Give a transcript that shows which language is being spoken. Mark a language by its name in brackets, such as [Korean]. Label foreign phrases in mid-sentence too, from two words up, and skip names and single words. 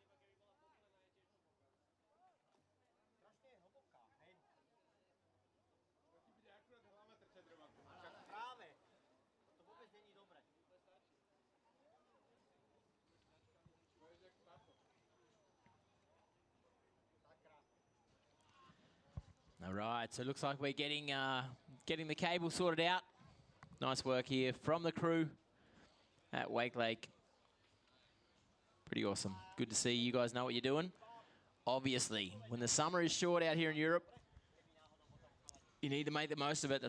[Slovak] Strašne je hlboká, hej. To ti bude akurát hlava trčať, Romanku. Však práve. To vôbec není dobre. Budeš jak pato. Sakra. [English] All right, so it looks like we're getting the cable sorted out. Nice work here from the crew at Wakelake. Pretty awesome. Good to see you guys know what you're doing. Obviously, when the summer is short out here in Europe, you need to make the most of it.